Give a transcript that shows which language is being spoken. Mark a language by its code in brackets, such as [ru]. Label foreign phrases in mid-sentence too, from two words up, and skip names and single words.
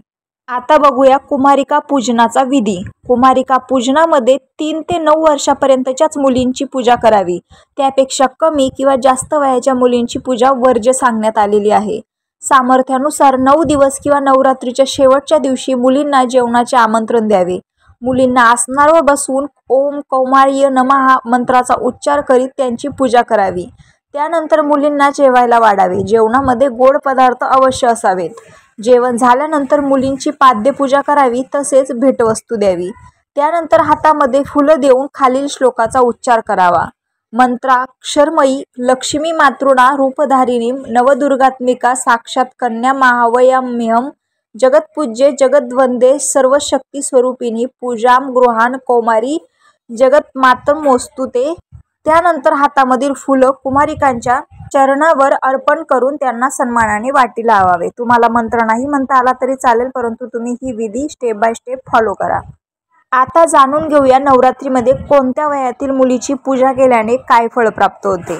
[mr] आता बघूया कुमारिका पूजनाचा विधी। कुमारिका पूजनामध्ये 3 ते 9 वर्षापर्यंतच्याच मुलींची पूजा करावी। त्यापेक्षा कमी किंवा जास्त वयाच्या मुलींची पूजा वर्ज्य सांगण्यात आलेली आहे। सामर्थ्यानुसार 9 दिवस किंवा नवरात्रीच्या शेवटच्या दिवशी मुलींना जेवणाचे आमंत्रण द्यावे। मुलींना आसनावर बसवून [sa] ओम कौमार्य नमः [mr] मंत्राचा उच्चार करीत त्यांची पूजा करावी। त्यानंतर मुलींना जेवायला वाढावे। जेवणामध्ये गोड पदार्थ अवश्य असावेत। जेवण झाल्यानंतर मुलींची पाद्यपूजा करावी, तसेच भेटवस्तू द्यावी। त्यानंतर हातामध्ये फुलं देऊन खालील श्लोकाचा उच्चार करावा। [sa] मंत्राक्षरमयी लक्ष्मी मातृणा रूपधारिणीं नवदुर्गात्मिका साक्षात कन्या महावयाम्यहं जगत्पूज्ये जगद्वंदे सर्वशक्ती स्वरूपिणी पूजाम गृहान कौमारी जगन्मातरमोस्तु ते। [mr] त्यानंतर हातामधील फुलं कुमारिकांच्या चरणावर अर्पण करून त्यांना सन्मानाने वाटी लावावे। तुम्हाला मंत्र नाही म्हणता आला तरी चालेल, परंतु तुम्ही ही विधी [en] step by step follow [mr] करा। आता जाणून घेऊया नवरात्रीमध्ये कोणत्या वयातील मुलीची पूजा केल्याने काय फळ प्राप्त होते।